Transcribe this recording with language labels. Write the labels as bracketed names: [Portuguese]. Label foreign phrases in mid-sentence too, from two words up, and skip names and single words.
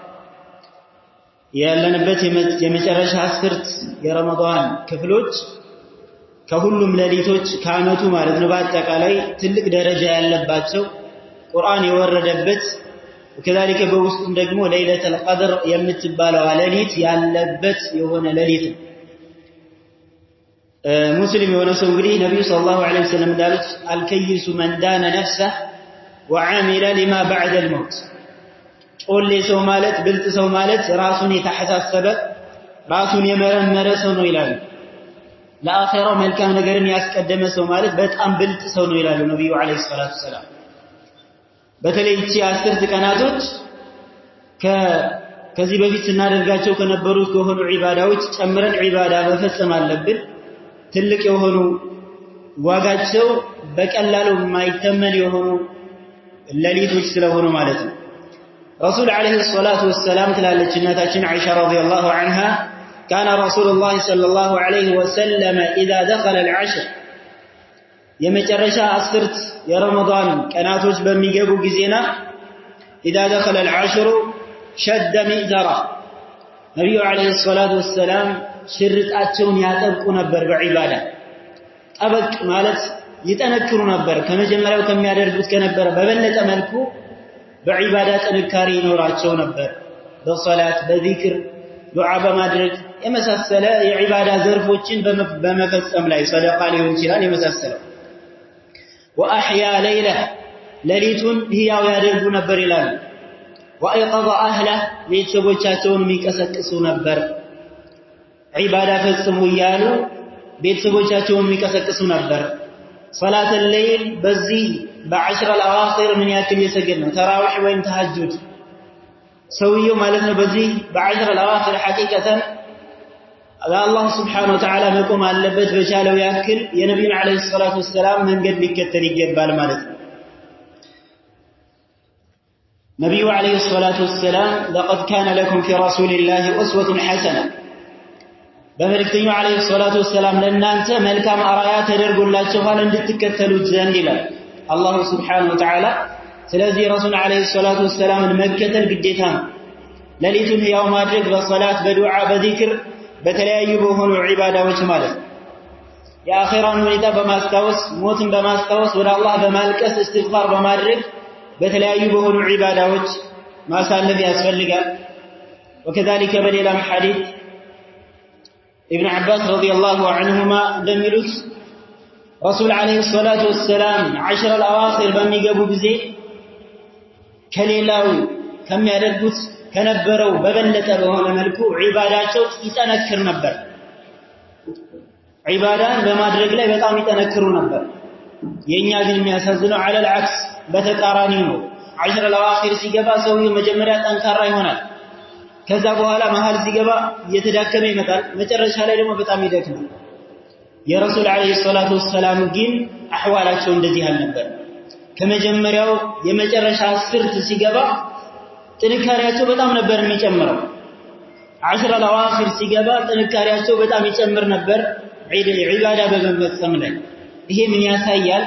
[Amharic] ያለንበት የመጨረሻ 10 የረመዳን ክፍሎች ከሁሉም ሌሊቶች ከዓመቱ ማለት ነው በአጠቃላይ ትልቅ ደረጃ ያለባቸው ቁርአን የወረደበት وكذلك በውስጡም ደግሞ ለይለቱል ቀድር የምትባለው ሌሊት ያለበት የሆነ ሌሊት ነው። ሙስሊም የሆነ ሰው እንግዲህ ነብዩ [Arabic] صلى الله عليه وسلم [Amharic] እንዳሉት [Arabic] الكيس من دان نفسه وعمل لما بعد الموت። [Amharic] ጮሌ ሰው ማለት ብልጥ ሰው ማለት ራሱን የተሐሳሰበ ራሱን የመረመረ ሰው ነው ይላሉ። ለአኺራው መልካም ነገርን ያስቀደመ ሰው ማለት በጣም ብልጥ ሰው ነው ይላሉ ነብዩ [Arabic] عليه الصلاة السلام። [Amharic] በተለይ እቺ 10 ቀናቶች ከዚህ በፊት ስናደርጋቸው ከነበሩት ከሆኑ ዒባዳዎች ጨምረን ዒባዳ መፈጸም አለብን። ትልቅ የሆኑ ዋጋቸው በቀላሉ የማይተመን የሆኑ ሌሊቶች ስለሆኑ ማለት ነው። [Arabic] رسول عليه الصلاة والسلام تلالج ناتاችን عائشة رضي الله عنها: كان رسول الله صلى الله عليه وسلم إذا دخل العشر [Amharic] የመጨረሻ 10 የረመዳን ቀናቶች በሚገቡ ጊዜና [Arabic] إذا دخل العشر شد مئزرة [Amharic] ነብዩ [Arabic] عليه الصلاة والسلام [Amharic] ሽርጣቸውን ያጠብቁ ነበር። በዒባዳ ጠበቅ ማለት ይጠነክሩ ነበር። ከመጀመሪያው ከሚያደርጉት ከነበረ በበለጠ መልኩ በዒባዳ ጥንካሬ ይኖራቸው ነበር። በሶላት በዚክር ዱዓ በማድረግ የመሳሰለ የዒባዳ ዘርፎችን በመፈጸም ላይ ሰደቃ ሊሆን ይችላል የመሳሰለው። [Arabic] وأحيا ليل [Amharic] ሌሊቱን ህያው ያደርጉ ነበር ይላሉ። [Arabic] وأيقظ أهل [Amharic] ቤተሰቦቻቸውን የሚቀሰቅሱ ነበር። ዒባዳ ፈጽሙ እያሉ ቤተሰቦቻቸውን የሚቀሰቅሱ ነበር። [Arabic] صلاة الليل [Amharic] በዚህ በ10 الأواخر ምን ያክል የሰገድ ነው? ተራዊህ ወይም ተሐጁድ ሰውየው ማለት ነው። በዚህ በ10 الأواخر ሐቂቀተን አላህ [Arabic] سبحانه وتعالى [Amharic] መቆም አለበት። በቻለው ያክል የነብዩን [Arabic] عليه الصلاة والسلام [Amharic] መንገድ ሊከተል ይገባል ማለት ነው። ነብዩ [Arabic] عليه الصلاة والسلام لقد كان لكم في رسول الله أسوة حسنة [Amharic] በመልእክተኛው [Arabic] عليه الصلاة والسلام [Amharic] ለእናንተ መልካም አራያ ተደርጎላችኋል እንድትከተሉት ዘንድ ይላል አላህ [Arabic] سبحانه وتعالى። [Amharic] ስለዚህ ረሱል [Arabic] عليه الصلاة والسلام [Amharic] መከተል ግዴታ ነው። ሌሊቱን ህያው ማድረግ በሶላት በዱዓ በዚክር በተለያዩ በሆኑ ዒባዳዎች ማለት ነው። የአኺራን ሁኔታ በማስታወስ ሞትን በማስታወስ ወደ አላህ በማልቀስ እስትግፋር በማድረግ በተለያዩ በሆኑ ዒባዳዎች ማሳለፍ ያስፈልጋል። وكذلك በሌላም ሐዲስ ابن عباس [Arabic] رضي الله عنهما [Amharic] እንደሚሉት ረሱል [Arabic] عليه الصلاة والسلام [Amharic] 10 الأواخر በሚገቡ ጊዜ ከሌላው ከሚያደርጉት ከነበረው በበለጠ በሆነ መልኩ ዒባዳቸው ይጠነክር ነበር። ዒባዳን በማድረግ ላይ በጣም ይጠነክሩ ነበር። የኛ ግን የሚያሳዝነው [Arabic] على العكس [Amharic] በተቃራኒ ነው። 10 الأواخر ሲገባ ሰውየው መጀመሪያ ጠንካራ ይሆናል። ከዛ በኋላ መሃል ሲገባ እየተዳከመ ይመጣል። መጨረሻ ላይ ደግሞ በጣም ይደክማል። የረሱል [Arabic] عليه الصلاة والسلام [Amharic] ግን አህዋላቸው እንደዚህ አልነበር። ከመጀመሪያው የመጨረሻ 10 ሲገባ ጥንካሬያቸው በጣም ነበር የሚጨምረው። 10 الأواخر ሲገባ ጥንካሬያቸው በጣም ይጨምር ነበር ዒባዳ በመፈጸም ላይ። ይሄ ምን ያሳያል?